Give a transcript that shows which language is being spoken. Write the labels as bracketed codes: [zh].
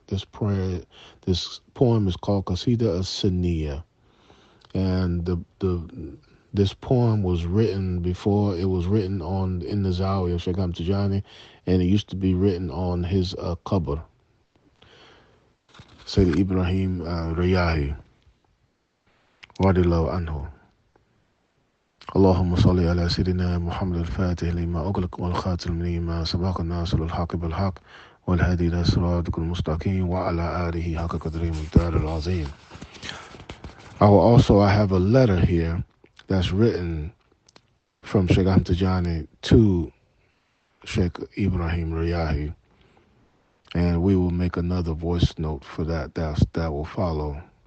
[en] This poem is called Qasida as-Saniya, and this poem was written before it was written in the Zawiya of Shaykh Ahmad Tijani, and it used to be written on his qabr, Shaykh Ibrahim Riyahi, radiyallahu anhu. [ar] اللهم صل على سيدنا محمد الفاتح لما أغلق والخاتم لما سبق الناصر الحق بالحق والهادي إلى صراطك المستقيم وعلى آله حق قدره المقدار العظيم. [en] I have a letter here that's written from Shaykh Ahmad Tijani to Shaykh Ibrahim Riyahi, and we will make another voice note for that will follow.